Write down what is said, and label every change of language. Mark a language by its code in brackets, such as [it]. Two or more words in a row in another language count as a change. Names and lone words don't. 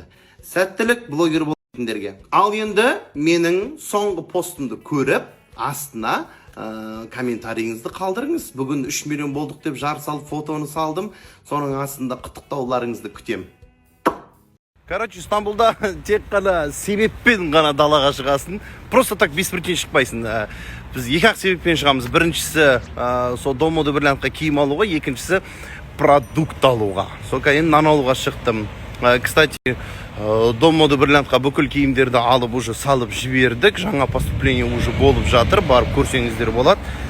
[kk] Сәттілік блогер болатындерге. Ал енді менің соңғы постымды көріп, астына комментарийіңізді қалдырыңыз. Бүгін 3 миллион болдық деп жар салып фотоны салдым. Соның астында құттықтауларыңызды күтем. Короче, Стамбулда тек қана себеппен ғана далаға шығасың. [ru] Просто так без причин шықпайсың. [kk] Біз екі-ақ себеппен шығамыз. Біріншісі сол Домоды Бриллиантқа киім алуға, екіншісі продукт алуға. Сол кейін нан алуға шықтым. Кстати, Домоды Бриллиантқа бүкіл киімдерді алып уже салып жібердік. Жаңа поступление уже болып жатыр. Барып көрсеңіздер болады.